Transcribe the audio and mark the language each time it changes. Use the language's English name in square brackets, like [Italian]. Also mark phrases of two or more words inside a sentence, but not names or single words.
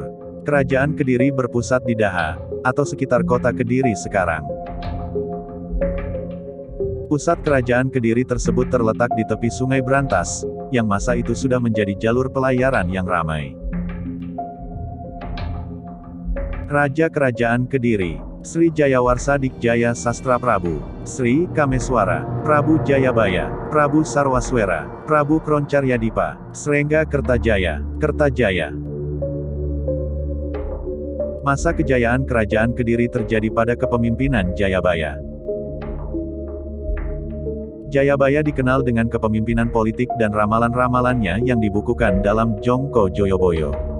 [Indonesian] Kerajaan Kediri berpusat di Daha, atau sekitar kota Kediri sekarang. Pusat kerajaan Kediri tersebut terletak di tepi Sungai Brantas, yang masa itu sudah menjadi jalur pelayaran yang ramai. Raja Kerajaan Kediri, Sri Jayawarsa Dikjaya Sastra Prabu, Sri Kameswara, Prabu Jayabaya, Prabu Sarwaswera, Prabu Kroncaryadipa, Srengga Kertajaya, Kertajaya. Masa kejayaan Kerajaan Kediri terjadi pada kepemimpinan Jayabaya. Jayabaya dikenal dengan kepemimpinan politik dan ramalan-ramalannya yang dibukukan dalam Jongko Joyoboyo.